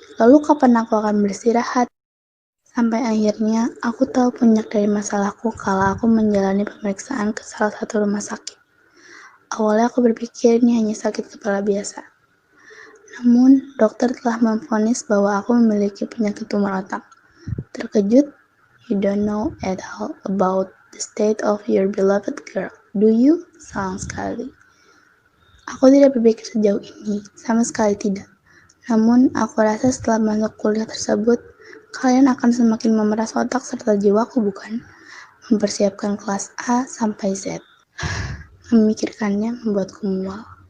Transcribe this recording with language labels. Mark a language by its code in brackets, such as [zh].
[id] Lalu kapan aku akan beristirahat? Sampai akhirnya, aku tahu puncak dari masalahku kala aku menjalani pemeriksaan ke salah satu rumah sakit. Awalnya aku berpikir ini hanya sakit kepala biasa. Namun, dokter telah memvonis bahwa aku memiliki penyakit tumor otak. Terkejut? [en] You don't know at all about the state of your beloved girl, do you? [id] Sayang sekali. Aku tidak berpikir sejauh ini, sama sekali tidak. Namun, aku rasa setelah masuk kuliah tersebut, kalian akan semakin memeras otak serta jiwaku, bukan? Mempersiapkan kelas A sampai Z. Memikirkannya membuatku mual.